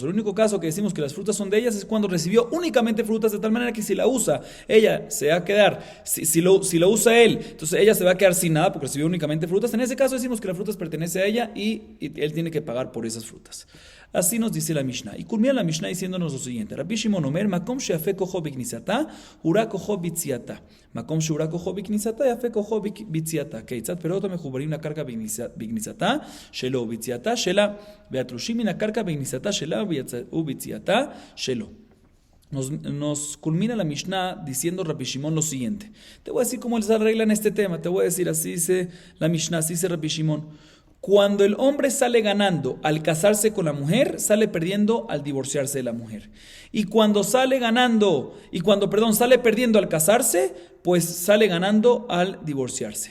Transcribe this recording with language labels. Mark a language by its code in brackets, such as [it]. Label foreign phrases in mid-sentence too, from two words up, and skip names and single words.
[es] El único caso que decimos que las frutas son de ellas es cuando recibió únicamente frutas, de tal manera que si la usa ella se va a quedar, si lo usa él, entonces ella se va a quedar sin nada porque recibió únicamente frutas. En ese caso decimos que las frutas pertenecen a ella y él tiene que pagar por esas frutas. Así nos dice la Mishnah. Y culmina la Mishnah diciéndonos lo siguiente. [he] רבי שמעון אומר, מקום שיפה כחו בכניסתה, ורע כחו ביציאתה. מקום שרע כחו בכניסתה, יפה כחו ביציאתה. כיצד פירות מחוברים לקרקע בכניסתה, שלו ביציאתה, שלה, ותלושים לקרקע בכניסתה, שלה, וביציאתה, שלו. [es] Nos culmina la Mishnah diciendo Rabbi Shimon lo siguiente. Te voy a decir cómo les arreglan este tema. Te voy a decir, así dice la Mishnah, así dice Rabbi Shimon. Cuando el hombre sale ganando al casarse con la mujer, sale perdiendo al divorciarse de la mujer. Y cuando sale perdiendo al casarse, pues sale ganando al divorciarse.